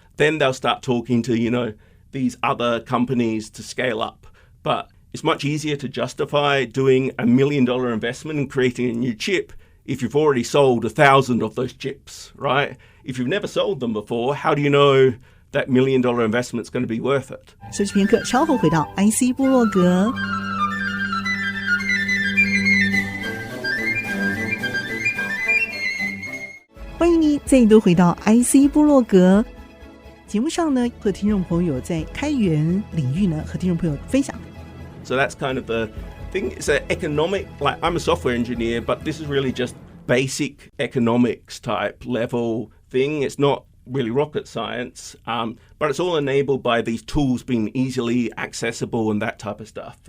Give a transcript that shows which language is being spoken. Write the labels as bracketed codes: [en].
[en] Then they'll start talking to, these other companies to scale up. But it's much easier to justify doing $1 million investment in creating a new chip if you've already sold 1,000 of those chips, right? If you've never sold them before, how do you know that $1 million investment is going to be worth it? [zh] 休息片刻，稍后回到 IC 部落格。欢迎你再度回到 IC 部落格。节目上呢，和听众朋友在开源领域呢，和听众朋友分享。 [en] So that's kind of the thing. It's an economic, like I'm a software engineer, but this is really just basic economics type level thing. It's not really rocket science, but it's all enabled by these tools being easily accessible and that type of stuff.